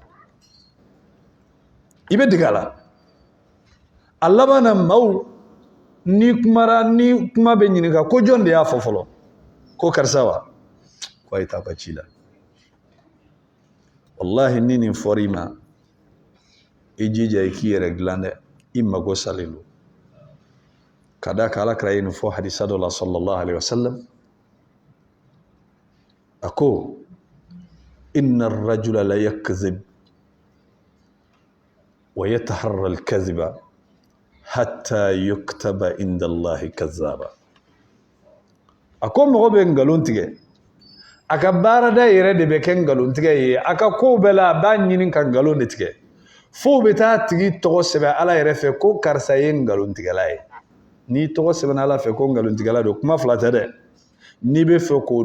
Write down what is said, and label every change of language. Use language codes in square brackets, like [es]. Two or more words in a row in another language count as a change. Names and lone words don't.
[bm] i bɛ dege a la a laban na maaw ni kuma bɛ ɲininka ko jɔn de y'a fɔ fɔlɔ ko karisa wa ko a ye taa ka ci la wallahi ni nin fɔra i ma i jija i k'i yɛrɛ dilan dɛ i mago salen don ka da kan Alakira ye nin fɔ hadisa dɔ la [ar] صلى الله عليه وسلم [bm] a ko [ar] إن الرجل ليكذب ويتحرى الكذب حتى يكتب عند الله كذابا [bm] a ko mɔgɔ bɛ ngalon tigɛ a ka baarada yɛrɛ de bɛ kɛ ngalon tigɛ ye a ka kow bɛɛ la a b'a ɲini ka ngalon de tigɛ fo bɛ taa tigi tɔgɔ sɛbɛn Ala yɛrɛ fɛ ko karisa ye ngalon tigɛla ye n'i tɔgɔ sɛbɛnna Ala fɛ ko ngalon tigɛla don kuma fila tɛ dɛ n'i bɛ fɛ k'o